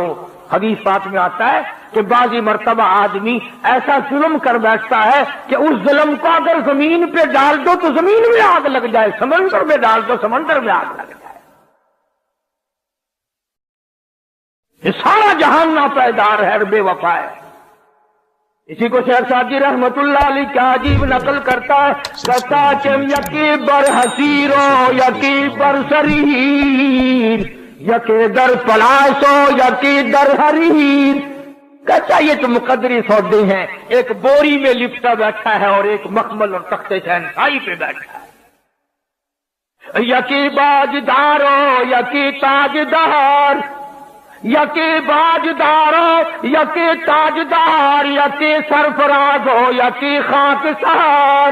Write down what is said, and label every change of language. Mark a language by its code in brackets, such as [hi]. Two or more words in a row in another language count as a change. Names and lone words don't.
[ur] حدیث پاک میں آتا ہے کہ بعض مرتبہ آدمی ایسا ظلم کر بیٹھتا ہے کہ اس ظلم کو اگر زمین پہ ڈال دو تو زمین میں آگ لگ جائے، سمندر میں ڈال دو سمندر میں آگ لگ جائے. یہ سارا جہان ناپائیدار ہے اور بے وفا ہے. اسی کو شیخ سعدی رحمۃ اللہ علیہ کیا عجیب نقل کرتا ہے، کہتا کہ [fa] یکی بر حصیرو یکی بر سریر یکے در پلاسو یکی در حریر. [ur] کہتا یہ تو مقدری سودے ہیں، ایک بوری میں لپٹا بیٹھا ہے اور ایک مخمل اور تختِ شہنشاہی پہ بیٹھا ہے. [fa] یکی بازدارو یکی تاجدار یکی بازدارو یکی تاجدار یکی سرفراز و یکی خاکسار.